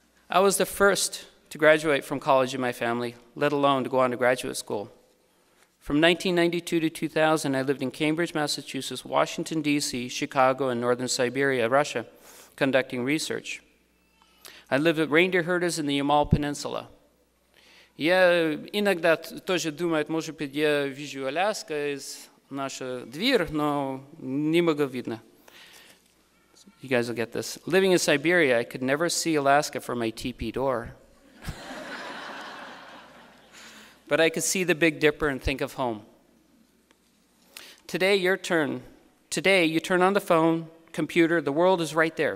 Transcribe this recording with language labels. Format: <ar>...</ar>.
<en>I was the first to graduate from college in my family, let alone to go on to graduate school. From 1992 to 2000, I lived in Cambridge, Massachusetts, Washington, D.C., Chicago, and northern Siberia, Russia, conducting research. I lived with reindeer herders in the Yamal Peninsula.</en> <ru>Я иногда тоже думаю, может быть, я вижу Аляска из наша дверь, но немного видно.</ru> <en>You guys will get this. Living in Siberia, I could never see Alaska from my teepee door. but I could see the Big Dipper and think of home. Today, your turn. Today, you turn on the phone, computer, the world is right there.</en>